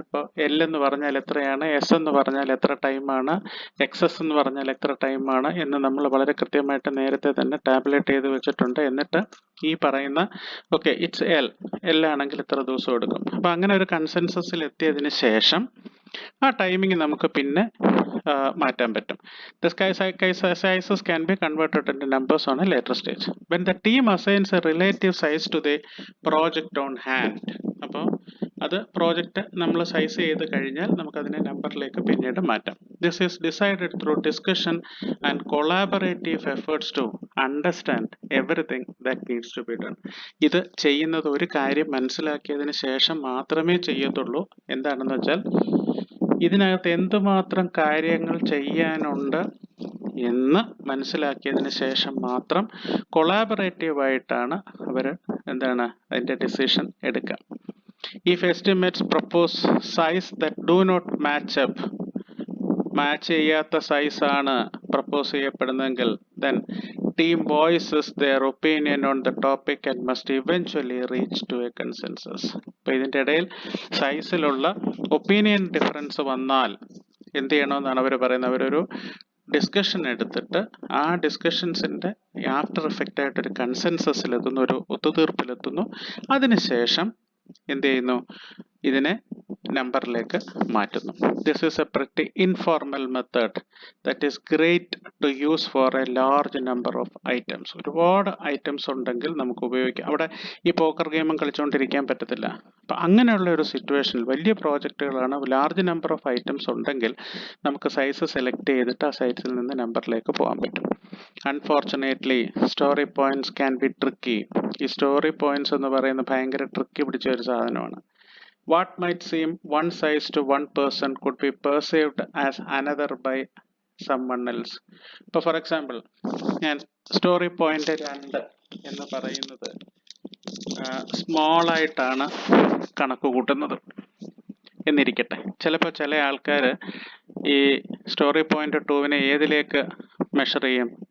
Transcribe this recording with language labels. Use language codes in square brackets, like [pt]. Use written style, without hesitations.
[ml] ഇപ്പോൾ L എന്ന് പറഞ്ഞാൽ എത്രയാണ്, S എന്ന് പറഞ്ഞാൽ എത്ര ടൈമാണ്, XS എന്ന് പറഞ്ഞാൽ എത്ര ടൈമാണ് എന്ന് നമ്മൾ വളരെ കൃത്യമായിട്ട് നേരത്തെ തന്നെ ടാബുലേറ്റ് ചെയ്ത് വെച്ചിട്ടുണ്ട്. എന്നിട്ട് ഈ പറയുന്ന ഓക്കെ ഇറ്റ്സ് L ആണെങ്കിൽ ഇത്ര ദിവസം എടുക്കും. അപ്പം അങ്ങനെ ഒരു കൺസെൻസസിൽ എത്തിയതിന് ശേഷം ആ ടൈമിങ് നമുക്ക് പിന്നെ മാറ്റാൻ പറ്റും. [en] The sizes can be converted into numbers on a later stage. When the team assigns a relative size to the project on hand, [ml] അപ്പോൾ അത് പ്രോജക്റ്റ് നമ്മൾ സൈസ് ചെയ്ത് കഴിഞ്ഞാൽ നമുക്കതിനെ നമ്പറിലേക്ക് പിന്നീട് മാറ്റാം. [en] This is decided through discussion and collaborative efforts to understand everything that needs to be done. [ml] ഇത് ചെയ്യുന്നത് ഒരു കാര്യം മനസ്സിലാക്കിയതിന് ശേഷം മാത്രമേ ചെയ്യത്തുള്ളൂ. എന്താണെന്ന് വെച്ചാൽ ഇതിനകത്ത് എന്തുമാത്രം കാര്യങ്ങൾ ചെയ്യാനുണ്ട് എന്ന് മനസ്സിലാക്കിയതിന് ശേഷം മാത്രം കൊളാബറേറ്റീവായിട്ടാണ് അവർ അതിൻ്റെ ഡിസിഷൻ എടുക്കുക. [en] If estimates propose size that do not match up, [ml] match ചെയ്യാത്ത സൈസ് ആണ് propose ചെയ്യപ്പെടുന്നതെങ്കിൽ [en] then team voices their opinion on the topic and must eventually reach to a consensus. [ml] അപ്പോൾ ഇതിൻ്റെ ഇടയിൽ സൈസിലുള്ള ഒപ്പീനിയൻ ഡിഫറൻസ് വന്നാൽ എന്ത് ചെയ്യണമെന്നാണ് അവർ പറയുന്നത്. അവരൊരു ഡിസ്കഷൻ എടുത്തിട്ട് ആ ഡിസ്കഷൻസിൻ്റെ ആഫ്റ്റർ എഫക്റ്റ് ആയിട്ടൊരു കൺസെൻസസിലെത്തുന്നു, ഒരു ഒത്തുതീർപ്പിലെത്തുന്നു. അതിനുശേഷം എന്ത് ചെയ്യുന്നു, ഇതിനെ നമ്പറിലേക്ക് മാറ്റുന്നു. [en] This is a pretty informal method that is great to use for a large number of items. [ml] ഒരുപാട് ഐറ്റംസ് ഉണ്ടെങ്കിൽ നമുക്ക് ഉപയോഗിക്കാം. അവിടെ ഈ പോക്കർ ഗെയിമും കളിച്ചുകൊണ്ടിരിക്കാൻ പറ്റത്തില്ല. അപ്പം അങ്ങനെയുള്ള ഒരു സിറ്റുവേഷനിൽ വലിയ പ്രോജക്റ്റുകളാണ്, ലാർജ് നമ്പർ ഓഫ് ഐറ്റംസ് ഉണ്ടെങ്കിൽ നമുക്ക് സൈസ് സെലക്ട് ചെയ്തിട്ട് ആ സൈസിൽ നിന്ന് നമ്പറിലേക്ക് പോകാൻ പറ്റും. [en] Unfortunately story points can be tricky. [ml] ഈ സ്റ്റോറി പോയിന്റ്സ് എന്ന് പറയുന്നത് ഭയങ്കര ട്രിക്കി പിടിച്ച ഒരു സാധനമാണ്. [en] What might seem one size to one person could be perceived as another by someone else. [ml] ഇപ്പോൾ ഫോർ എക്സാമ്പിൾ ഞാൻ സ്റ്റോറി പോയിന്റ് 2 എന്ന് പറയുന്നത് സ്മോൾ ആയിട്ടാണ് കണക്ക് കൂട്ടുന്നത് എന്നിരിക്കട്ടെ. ചിലപ്പോൾ ചില ആൾക്കാർ ഈ സ്റ്റോറി പോയിന്റ് 2-നെ ഏതിലേക്ക് മെഷർ ചെയ്യും?